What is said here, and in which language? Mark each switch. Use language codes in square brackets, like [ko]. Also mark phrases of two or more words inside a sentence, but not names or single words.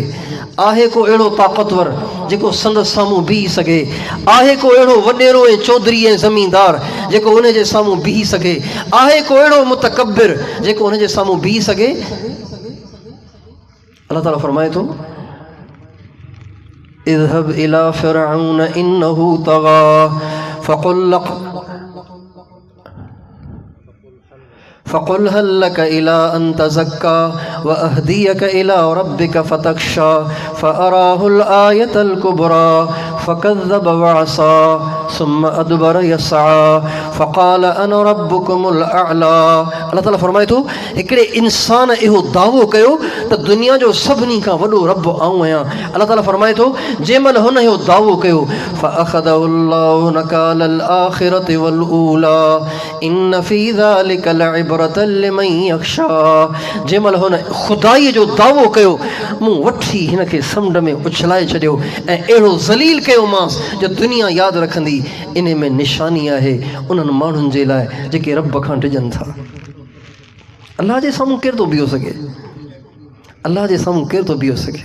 [sd] आहे को अहिड़ो ताक़तवर जेको संदसि साम्हूं बीही सघे? आहे को अहिड़ो वॾेरो ऐं चौधरी ऐं ज़मींदार जेको उन जे साम्हूं बीही सघे? आहे को अहिड़ो मुतकब्बिर जेको उन जे साम्हूं बीही सघे? अल्लाह ताला फरमाए थो, [ar] اذهب إلى فرعون إنه طغى فقل هل لك إلى أن تزكى وأهديك إلى ربك فتخشى فأراه الآية الكبرى فكذب وعصى ثم أدبر يسعى فقال أنا ربكم الأعلى. [sd] अल्लाह ताला फरमाए थो, हिकिड़े इंसान इहो दावो कयो त दुनिया जो सभिनी खां वॾो रब आऊं आहियां। अल्लाह ताला फरमाए थो, जंहिंमहिल हुन इहो दावो कयो, [ar] فأخذه الله نكال الآخرة والأولى إن في ذلك لعبرة لمن يخشى. [sd] जंहिंमहिल हुन ख़ुदाईअ जो दावो कयो, मूं वठी हिन खे समुंड में उछलाए छॾियो ऐं अहिड़ो ज़लील कयोमांसि जो दुनिया यादि रखंदी। इन में निशानी आहे उन्हनि माण्हुनि जे लाइ जेके रब खां डिॼनि था। अल्लाह जे साम्हूं केरु थो बीहो सघे? अल्लाह जे साम्हूं केरु थो बीहो सघे?